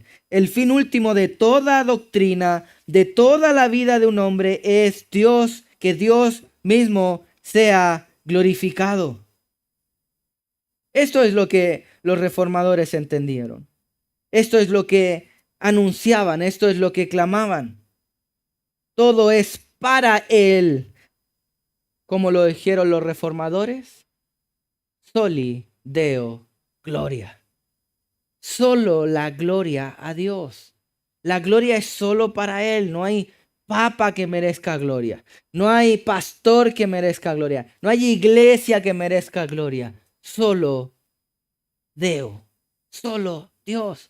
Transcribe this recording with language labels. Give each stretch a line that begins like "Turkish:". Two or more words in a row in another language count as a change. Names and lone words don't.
Spanish: El fin último de toda doctrina, de toda la vida de un hombre es Dios, que Dios mismo sea glorificado. Esto es lo que los reformadores entendieron. Esto es lo que anunciaban, esto es lo que clamaban. Todo es para Él. Como lo dijeron los reformadores,
Latin: soli Deo gloria.
Spanish: Solo la gloria a Dios. La gloria es solo para Él. No hay papa que merezca gloria. No hay pastor que merezca gloria. No hay iglesia que merezca gloria. Solo Deo. Solo Dios.